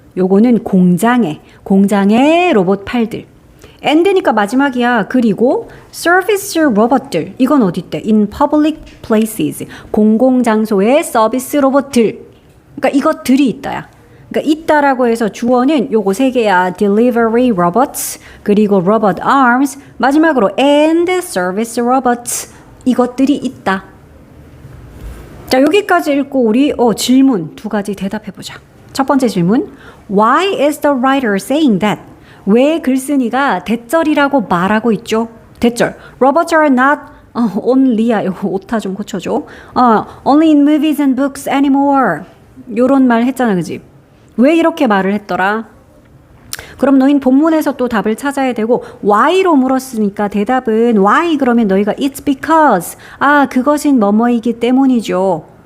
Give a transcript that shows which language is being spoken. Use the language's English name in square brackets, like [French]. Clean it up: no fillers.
[Korean] 요거는 공장의 로봇 팔들. and니까 마지막이야. 그리고 service robot들. 이건 어디 있대? [English] in public places. [Korean] 공공장소의 서비스 로봇들. 그러니까 이것들이 있다야. 그러니까 있다라고 해서 주어는 요거 세 개야. [English] delivery robots, 그리고 robot arms, 마지막으로 and service robots. [Korean] 이것들이 있다. 자, 여기까지 읽고 우리 질문 두 가지 대답해보자. 첫 번째 질문. [English] Why is the writer saying that? [Korean] 왜 글쓴이가 대절이라고 말하고 있죠? 대절. [English] Robots are not only [Korean] 야. 이거 오타 좀 고쳐줘. [English] Only in movies and books anymore. [Korean] 요런 말 했잖아, 그지? 왜 이렇게 말을 했더라? 그럼 너희는 본문에서 또 답을 찾아야 되고 why로 물었으니까 대답은 why 그러면 너희가 [English] it's because [Korean] 그것은 뭐뭐이기 때문이죠.